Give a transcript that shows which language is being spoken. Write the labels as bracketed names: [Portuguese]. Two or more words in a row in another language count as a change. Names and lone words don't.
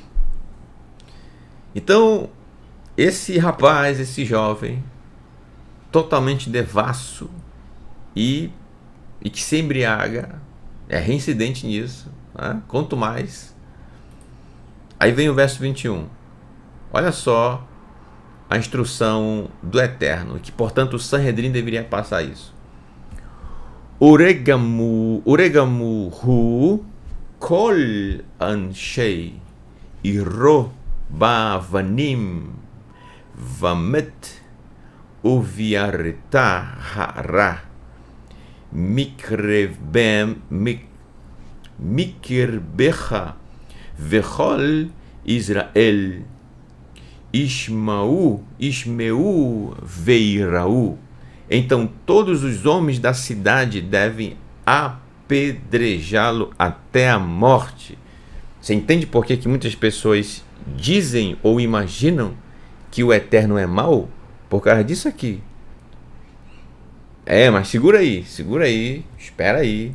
[Portuguese] Então, esse rapaz, esse jovem, totalmente devasso e que se embriaga, é reincidente nisso, né? Quanto mais. Aí vem o verso 21. Olha só a instrução do Eterno, que portanto o Sanhedrin deveria passar isso. [Hebrew] ורגמהו כל אנשי עירו באבנים ומת ובערת הרע מקרבך וכל ישראל ישמעו ויראו. [Portuguese] Então todos os homens da cidade devem apedrejá-lo até a morte. Você entende por que muitas pessoas dizem ou imaginam que o Eterno é mau? Por causa disso aqui. Mas segura aí, espera aí.